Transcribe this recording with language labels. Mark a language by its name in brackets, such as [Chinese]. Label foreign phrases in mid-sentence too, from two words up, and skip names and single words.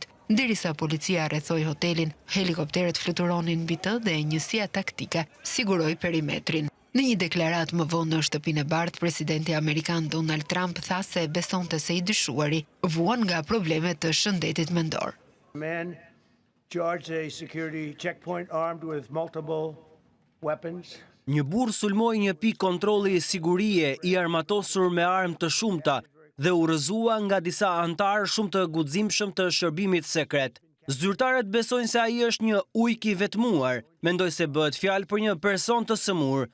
[Albanian] Derisa policia rrethoi hotelin, helikopterët fluturonin mbi të dhe njësia taktike siguroi perimetrin. Në një deklarat më vonë në shtëpinë e bardhë, presidenti amerikan Donald Trump tha se besonte se i dyshuari vuan nga problemet të shëndetit mendor. [English] Charged a security checkpoint armed with multiple weapons. [Albanian] Një burr sulmoi një pikë kontrolli sigurie i armatosur me armë të shumta dhe u rrëzua nga disa antarë shumë të guximshëm të shërbimit sekret. Zyrtarët besojnë se ai është një ujk i vetmuar, mendoj se bëhet fjalë për një person të sëmur.